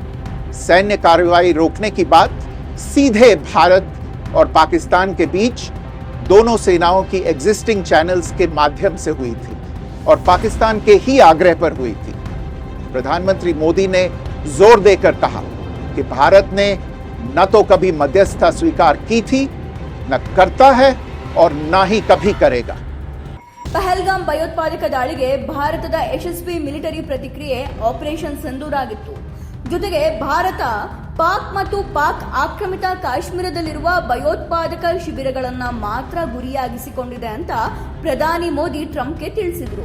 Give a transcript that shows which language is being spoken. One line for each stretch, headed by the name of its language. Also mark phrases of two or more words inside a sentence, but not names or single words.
Hindi: सैन्य कार्रवाई रोकने की बात सीधे भारत और पाकिस्तान के बीच दोनों सेनाओं की
English: existing channels
Hindi: के माध्यम से हुई थी और पाकिस्तान के ही आग्रह पर हुई थी. प्रधानमंत्री मोदी ने जोर देकर कहा कि भारत ने न तो कभी मध्यस्थता स्वीकार की थी, न करता है और न ही कभी करेगा.
Kannada: ಪಹಲ್ಗಾಮ್ ಭಯೋತ್ಪಾದಕ ದಾಳಿಗೆ ಭಾರತದ ಯಶಸ್ವಿ ಮಿಲಿಟರಿ ಪ್ರತಿಕ್ರಿಯೆ ಆಪರೇಷನ್ ಸಿಂಧೂರ್ ಆಗಿತ್ತು. ಜೊತೆಗೆ ಭಾರತ ಪಾಕ್ ಮತ್ತು ಪಾಕ್ ಆಕ್ರಮಿತ ಕಾಶ್ಮೀರದಲ್ಲಿರುವ ಭಯೋತ್ಪಾದಕ ಶಿಬಿರಗಳನ್ನ ಮಾತ್ರ ಗುರಿಯಾಗಿಸಿಕೊಂಡಿದೆ ಅಂತ ಪ್ರಧಾನಿ ಮೋದಿ ಟ್ರಂಪ್ಗೆ ತಿಳಿಸಿದ್ರು.